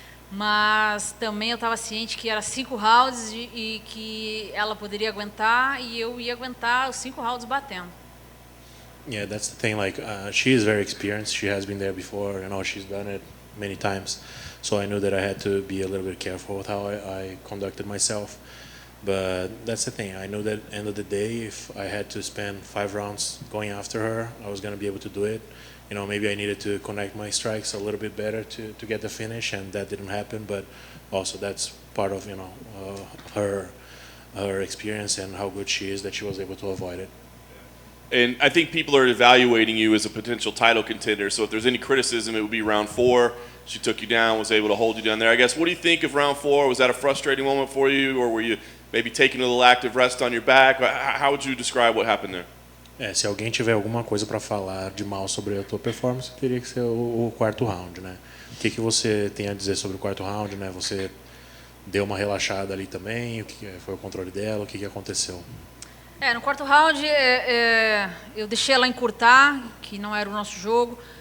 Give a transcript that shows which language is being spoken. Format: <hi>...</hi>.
<pt>Mas também eu estava ciente que era 5 rounds e que ela poderia aguentar e eu ia aguentar os 5 rounds batendo.</pt> <en>Yeah, that's the thing. Like, she is very experienced. She has been there before. You know, she's done it many times. So I knew that I had to be a little bit careful with how I conducted myself. But that's the thing. I knew that at the end of the day, if I had to spend 5 rounds going after her, I was going to be able to do it. You know, maybe I needed to connect my strikes a little bit better to get the finish, and that didn't happen. But also that's part of, you know, her experience and how good she is that she was able to avoid it. And I think people are evaluating you as a potential title contender. So if there's any criticism, it would be round 4. She took you down, was able to hold you down there. I guess, what do you think of round 4? Was that a frustrating moment for you, or were you maybe taking a little active rest on your back? How would you describe what happened there?</en> <pt>Se alguém tiver alguma coisa para falar de mal sobre a tua performance, teria que ser o quarto round, né? O que você tem a dizer sobre o quarto round, né? Você deu uma relaxada ali também? O que foi o controle dela? O que aconteceu? No quarto round eu deixei ela encurtar, que não era o nosso jogo.</pt>